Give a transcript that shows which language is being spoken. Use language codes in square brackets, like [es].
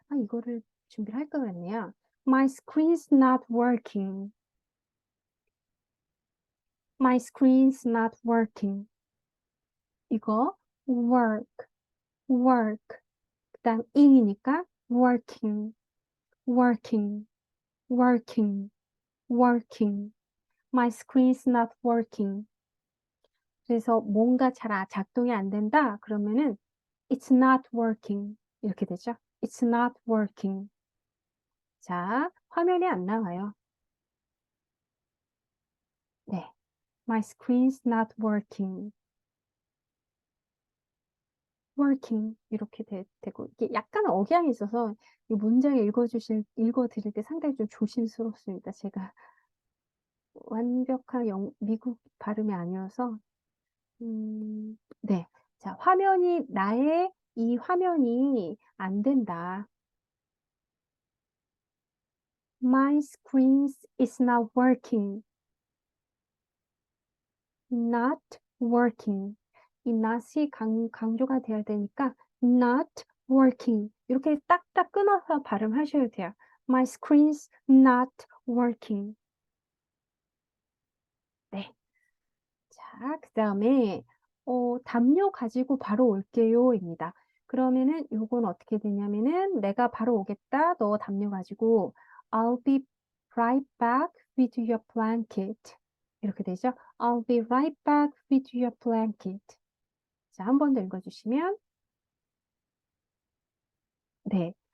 [ko] 이거를 준비를 할 걸 그랬네요. [en] My screen's not working. My screen's not working. [ko] 이거 [en] work. 그 [ko] 그다음 ing이니까 [en] working, working, working, working. My screen's not working. [ko] 그래서 뭔가 잘 작동이 안 된다. 그러면은 [en] it's not working. [ko] 이렇게 되죠. [en] It's not working. [ko] 자, 화면이 안 나와요. [en] 네. My screen's not working. working. 이렇게 되고. [ko] 이게 약간 억양이 있어서 이 문장을 읽어드릴 때 상당히 좀 조심스럽습니다. 제가 완벽한 미국 발음이 아니어서. 네. 자, 나의 이 화면이 안 된다. [en] My screen is not working. Not working. [ko] 이 not이 강조가 되어야 되니까 not working. 이렇게 딱딱 끊어서 발음하셔야 돼요. [en] My screen's not working. [ko] 네. 자, 그 다음에 담요 가지고 바로 올게요입니다. 그러면은 요건 어떻게 되냐면은 내가 바로 오겠다. 너 담요 가지고 [en] I'll be right back with your blanket. [ko] 이렇게 되죠. [en] I'll be right back with your blanket. [ko] 자, 한 번 더 읽어주시면 네.